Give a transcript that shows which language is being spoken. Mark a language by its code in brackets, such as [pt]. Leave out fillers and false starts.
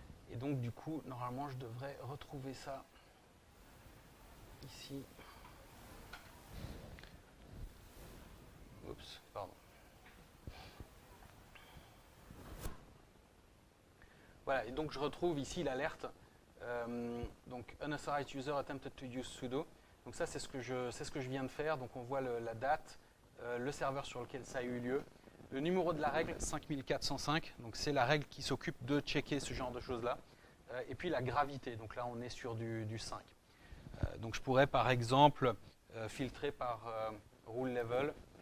[fr] Et donc, du coup, normalement, je devrais retrouver ça ici. Oups, pardon. Voilà, et donc je retrouve ici l'alerte. [en] Donc, unauthorized user attempted to use sudo. [fr] Donc ça, c'est ce que je viens de faire. Donc on voit la date, le serveur sur lequel ça a eu lieu, le numéro de la règle 5405. Donc c'est la règle qui s'occupe de checker ce genre de choses-là. Et puis la gravité. Donc là, on est sur du 5. Donc je pourrais par exemple filtrer par rule level.